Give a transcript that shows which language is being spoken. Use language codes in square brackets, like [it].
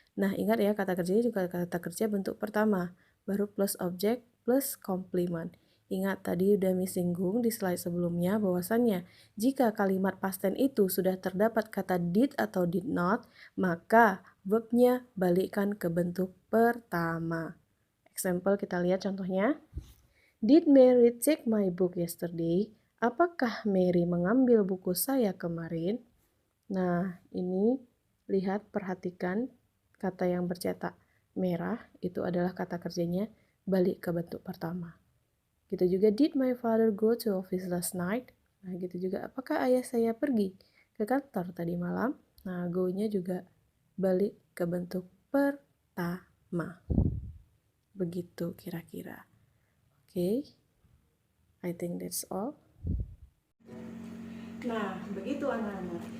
[id] Nah, ingat ya, kata kerjanya juga kata kerja bentuk pertama, baru plus objek plus komplement. Ingat tadi udah singgung di slide sebelumnya bahwasannya jika kalimat past tense itu sudah terdapat kata did atau did not, maka verbnya balikkan ke bentuk pertama. Example kita lihat contohnya. [en] Did Mary take my book yesterday? [id] Apakah Mary mengambil buku saya kemarin? Nah, ini lihat, perhatikan kata yang bercetak merah itu adalah kata kerjanya balik ke bentuk pertama. Gitu juga, [en] did my father go to office last night? [id] Nah, gitu juga, apakah ayah saya pergi ke kantor tadi malam? Nah, go-nya juga balik ke bentuk pertama. Begitu kira-kira. Oke, [en] I think that's all. [id] Nah, begitu anak-anak.